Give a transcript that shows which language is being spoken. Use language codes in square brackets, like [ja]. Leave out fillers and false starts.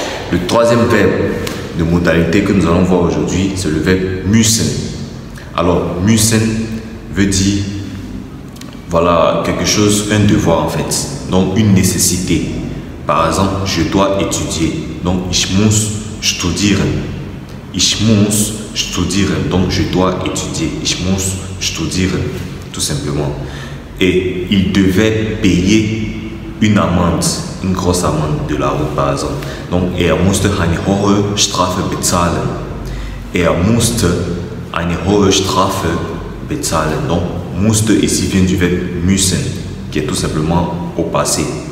[fr] Le troisième verbe de modalité que nous allons voir aujourd'hui, c'est le verbe müssen. Alors, müssen veut dire, quelque chose, un devoir en fait. Donc, une nécessité. Par exemple, je dois étudier. [de] Donc, ich muss studieren. Ich muss studieren. [fr] Donc, je dois étudier. [de] Ich muss studieren. [fr] Tout simplement. Et il devait payer une amende, une grosse amende de la route par exemple. [de] Donc musste eine hohe Strafe bezahlen. Musste eine hohe Strafe bezahlen. [fr] Donc musste ici vient du verbe müssen, qui est tout simplement au passé.